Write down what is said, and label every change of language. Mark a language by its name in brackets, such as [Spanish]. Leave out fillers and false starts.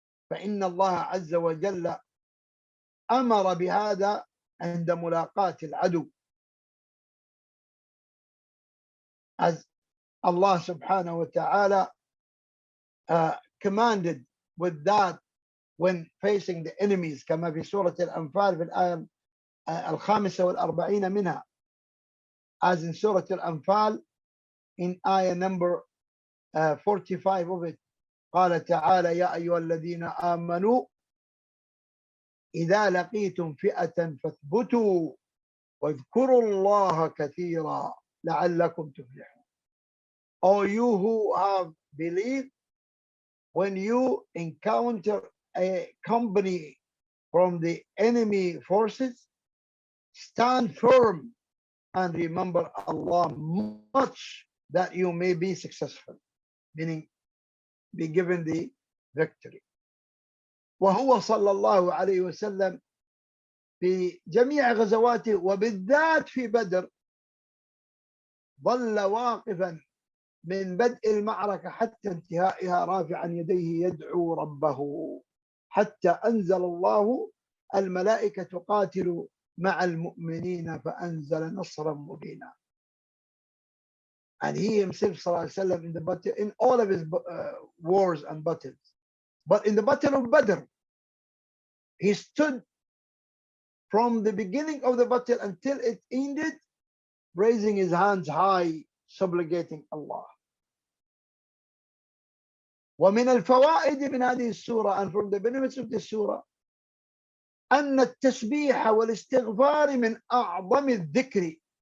[Arabic] فإن الله عز وجل أمر بهذا عند ملاقاة العدو, [English] as Allah subhanahu wa ta'ala commanded with that when facing the enemies, [Arabic] كما في سورة الأنفال في الآية الخامسة والأربعين منها, [English] as in Surah Al-Anfal in ayah number 45 of it. [Arabic] قال تعالى يا أيها الذين آمنوا إذا لقيتم فئة فاثبتوا واذكروا الله كثيرا لعلكم تفلحون. [English] O you who have believed, when you encounter a company from the enemy forces, stand firm and remember Allah much that you may be successful, meaning be given the victory. [Arabic] وهو صلى الله عليه وسلم في جميع غزواته وبالذات في بدر ظل واقفا من بدء المعركة حتى انتهائها رافعا يديه يدعو ربه حتى أنزل الله الملائكة قاتلوا مع المؤمنين فأنزل نصرا مبينا. [English] And he himself صلى الله عليه وسلم in the battle, in all of his wars and battles, but in the battle of Badr, he stood from the beginning of the battle until it ended, raising his hands high, supplicating Allah. [Arabic] ومن الفوائد من هذه السورة, [English] and from the benefits of this surah, [Arabic] أن التسبيح والاستغفار من أعظم الذكر.